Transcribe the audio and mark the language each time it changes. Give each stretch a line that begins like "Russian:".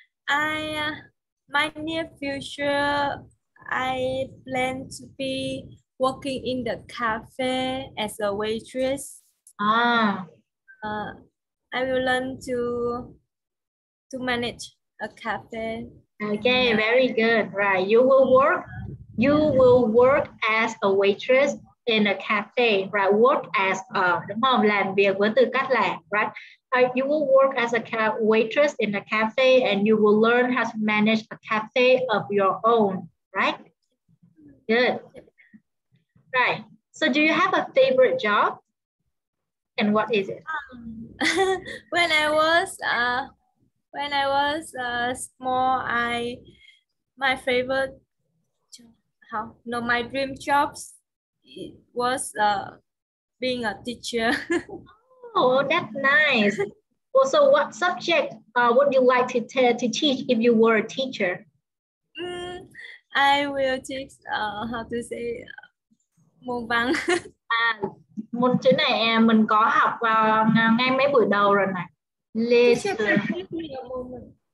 English: My near future, I plan to be working in the cafe as a waitress. I will learn to manage a cafe. Okay, very good. Right, you will work as a waitress in a cafe, right? Work as
Vietnamese: đúng không? Làm việc với tư cách là, right?
English: You will work as a waitress in a cafe and you will learn how to manage a cafe of your own, right? Good. Right. So do you have a favorite job? And what is it? When I was small, my favorite my dream jobs was being a teacher. Oh, that's nice. Also, what subject would you like to teach if you were a teacher? I will teach how to say
Vietnamese: môn văn. Môn chữ này mình có học ngay mấy buổi đầu rồi này.
English: Teacher, give me a moment.